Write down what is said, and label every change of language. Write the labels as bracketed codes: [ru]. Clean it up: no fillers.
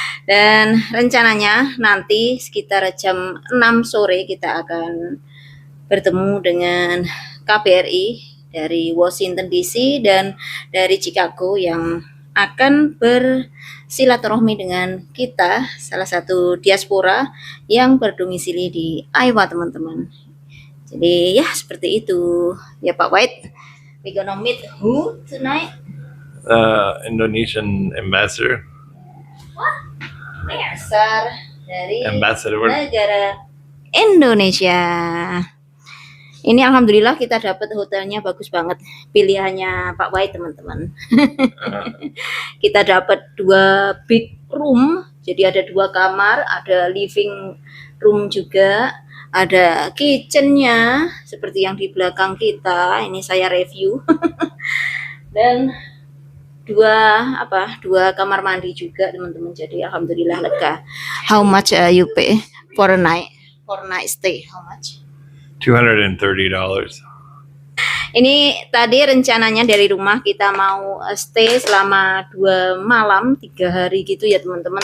[id] Dan rencananya nanti sekitar jam 6 sore kita akan bertemu dengan KBRI dari Washington DC dan dari Chicago yang akan bersilaturahmi dengan kita, salah satu diaspora yang berdomisili di Iowa teman-teman. Jadi ya seperti itu ya Pak White. [en] We gonna meet who tonight? Indonesian ambassador. [id] Dasar dari [en] Ambassador. [id] negara Indonesia. Ini alhamdulillah kita dapat hotelnya bagus banget. Pilihannya Pak White teman-teman. Kita dapat 2 [en] big room. [id] Jadi ada 2 kamar, ada living room juga, ada kitchennya seperti yang di belakang kita. Ini saya review. Dan 2 kamar mandi juga teman-teman. Jadi alhamdulillah lega. [en] How much you pay for a night? For night stay, how much? $230. [id] Ini tadi rencananya dari rumah kita mau stay selama 2 malam 3 hari gitu ya teman-teman.